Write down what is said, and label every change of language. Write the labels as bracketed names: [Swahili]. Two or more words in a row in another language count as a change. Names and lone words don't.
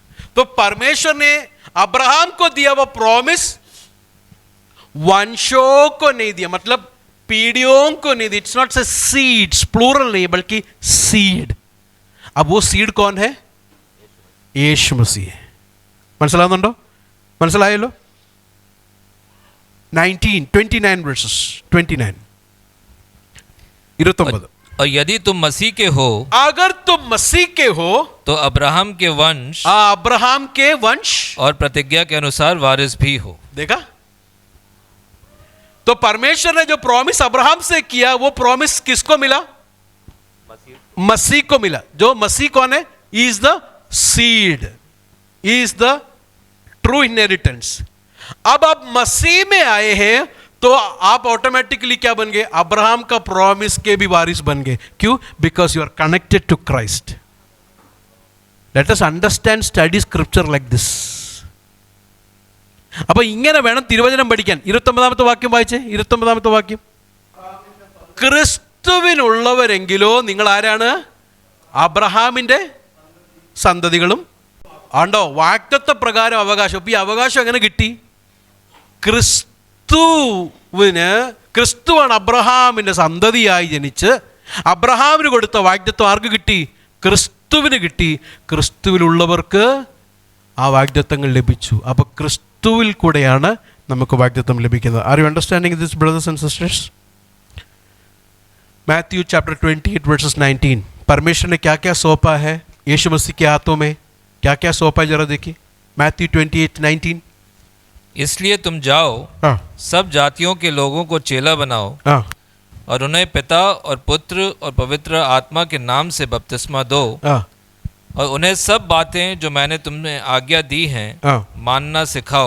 [Hindi] तो परमेश्वर ने अब्राहम को दिया वो प्रॉमिस वंशों को नहीं दिया, मतलब पीढ़ियों को नहीं दिया. [English] It's not say seeds, plural [Hindi] नहीं बल्कि [English] सीड. अब वो सीड कौन है? [Malayalam] യേശു മസീഹ്. മനസ്സിലാവുന്നുണ്ടോ? മനസ്സിലായല്ലോ? 29 verses 29. 29. [Hindi] और यदि तुम मसीह के हो अगर तुम मसीह के हो तो अब्राहम के वंश अब्राहम के वंश और प्रतिज्ञा के अनुसार वारिस भी हो. देखा? तो परमेश्वर ने जो प्रॉमिस अब्राहम से किया वो प्रॉमिस किसको मिला? मसीह को मिला. जो मसीह कौन है? [English] Is the seed, is the true inheritance. [Hindi] अब आप मसीह में आए हैं तो आप ऑटोमेटिकली क्या बन गए? अब्राहम का प्रॉमिस के भी वारिस बन गए. क्यों? [English] Because you are connected to Christ. Let us understand study scripture like this. [Malayalam] അപ്പൊ ഇങ്ങനെ വേണം തിരുവചനം പഠിക്കാൻ. 29ാമത്തെ വാക്യം വായിച്ചേ. 29ാമത്തെ വാക്യം. ക്രിസ്തുവിനുള്ളവരെങ്കിലോ നിങ്ങൾ ആരാണ്? അബ്രഹാമിന്റെ സന്തതികളും. ആണ്ടോ? വാഗ്ദത്ത പ്രകാരം അവകാശം. അപ്പൊ ഈ അവകാശം എങ്ങനെ കിട്ടി? ക്രിസ്തുവാണ് അബ്രഹാമിന്റെ സന്തതിയായി ജനിച്ച് അബ്രഹാമിന് കൊടുത്ത വാഗ്ദത്വം ആർക്ക് കിട്ടി? ക്രിസ്തുവിന് കിട്ടി. ക്രിസ്തുവിലുള്ളവർക്ക് ആ വാഗ്ദത്തങ്ങൾ ലഭിച്ചു. അപ്പൊ ക്രിസ്തുവിൽ കൂടെയാണ് നമുക്ക് വാഗ്ദത്തം ലഭിക്കുന്നത്. [English] Are you understanding this brothers and sisters? Matthew chapter 28 verses 19. [Hindi] परमेश्वर ने क्या क्या सौंपा है यीशु मसीह के हाथों में? क्या क्या सौंपा है जरा देखिए. मैथ्यू 28:19. इसलिए तुम जाओ सब जातियों के लोगों को चेला बनाओ और उन्हें पिता और पुत्र और पवित्र आत्मा के नाम से बपतिस्मा दो और उन्हें सब बातें जो मैंने तुम्हें आज्ञा दी हैं मानना सिखाओ.